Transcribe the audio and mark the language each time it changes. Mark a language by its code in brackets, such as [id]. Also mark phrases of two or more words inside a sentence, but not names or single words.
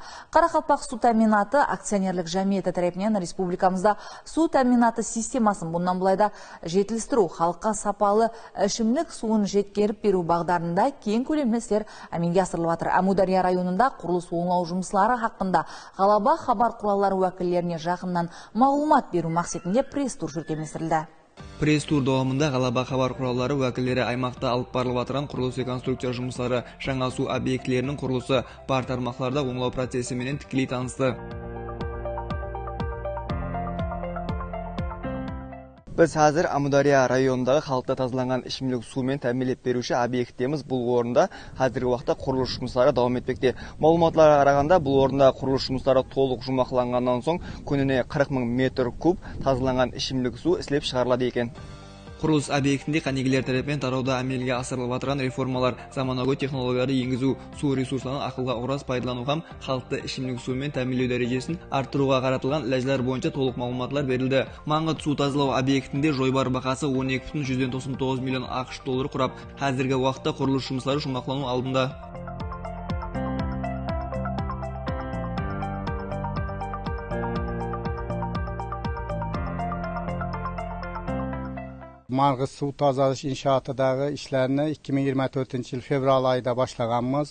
[kaa] Қарақалпақ су тәминаты акционерлік жәмиеті тарапынан республикамызда су тәминаты системасын бұндан былайда жетілістіру, халыққа сапалы ішімлік суын жеткеріп беру бағдарында кең көлемді істер әмелге асырылып жатыр. Әмудария районында құрылыс оңлау жұмыслары хақында Ғалаба хабар құралдары уәкілдеріне жақыннан мағлұмат беру мақсатында пресс-тур жүргізілді. [uz] Пресс-тур davomida G'alaba xabar qurollari vakillari [kaa] аймақта алып барылып жатқан құрылыс реконструкция жұмыстары, жаңа су объектілерінің құрылысы бар тармақтарда оңлау процесімен тікелей танысты. Biz hazır Amudariya rayonunдағы халыққа тазаланған ішімлік сумен тәмінлеп беруші объектіміз. Бұл орында қазіргі уақытта құрылыс жұмыстары давам етпекте. Мәліметтарға қарағанда бұл орында құрылыс жұмыстары толық жұмақланғаннан соң күніне 40 000 метр куб тазаланған ішімлік су ісілеп шығарылады екен. Құрылыс объектінде қанегелер тарапымен тарауда әмелге асырылып жатқан реформалар, заманауи технологияларды енгізу, су ресурсларын ақылға ораз пайдалану һәм халықты ішімлік сумен тәмінлеу дәрежесін арттыруға қаратылған ләжілер бойынша толық мағлұматлар берілді. Маңғыт су тазалау объектінде жойбар бағасы 12,199 миллион ақш доллары құрап, қазіргі уақытта құрылыс жұмыстары жұмақлану алдында. [uz] Mang'ıt su tozalash inshootidagi ishlarni 2024 yil fevral oyida boshlaganmiz.